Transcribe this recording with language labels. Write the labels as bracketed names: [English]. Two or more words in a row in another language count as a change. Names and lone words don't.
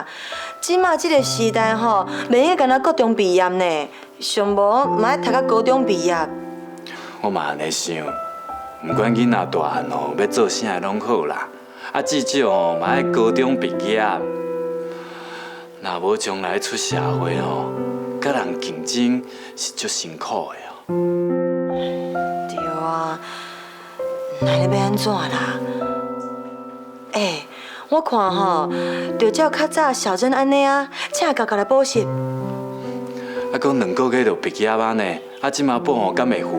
[Min Nan Chinese] 即马即个时代吼，袂用干那高中毕业呢，上无嘛要读到高中毕业。我嘛安尼想，毋管囡仔大汉哦，要做啥拢好啦。至少哦，嘛要高中毕业。若无将来出社会哦，甲人竞争是足辛苦的哦。对啊，那你要安怎啦？我看吼，就照较早小珍安尼啊，请教来补习。搁2个月就毕业啊呢，即马补哦，敢会赴？